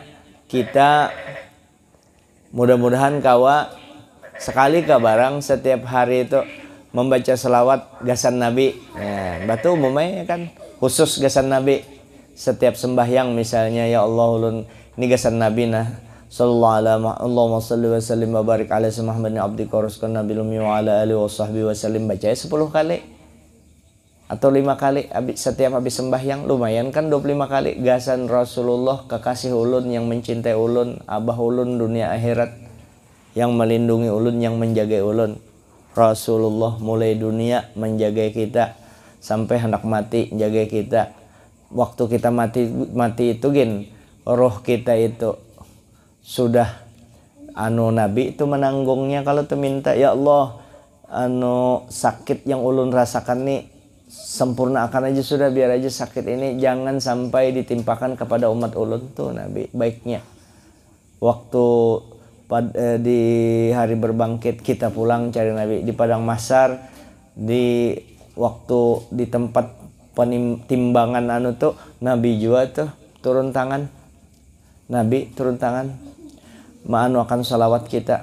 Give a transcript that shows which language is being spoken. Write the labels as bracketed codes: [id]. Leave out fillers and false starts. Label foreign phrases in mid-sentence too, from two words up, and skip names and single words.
[bjn] Kita mudah-mudahan kawa sekali ke barang setiap hari itu membaca selawat gasan Nabi. Nah, batu umumnya kan khusus gasan Nabi setiap sembahyang, misalnya ya Allah ulun ini gasan Nabi nah [ar] صلى الله عليه اللهم صل وسلم وبارك على محمد عبدك ورسولك النبي الأمي وعلى آله وصحبه وسلم, [bjn] baca 10 kali. atau 5 kali setiap habis sembahyang, lumayan kan 25 kali gasan Rasulullah, kekasih ulun yang mencintai ulun, abah ulun dunia akhirat, yang melindungi ulun, yang menjaga ulun. Rasulullah mulai dunia menjaga kita sampai hendak mati jaga kita. Waktu kita mati itu gin, roh kita itu sudah Nabi itu menanggungnya. Kalau tuh minta, ya Allah, sakit yang ulun rasakan nih sempurnakan aja sudah, biar aja sakit ini jangan sampai ditimpakan kepada umat ulun. Tuh Nabi baiknya. Waktu di hari berbangkit kita pulang cari Nabi di padang mahsyar, di waktu di tempat timbangan tuh Nabi juga tuh turun tangan. Nabi turun tangan akan salawat kita.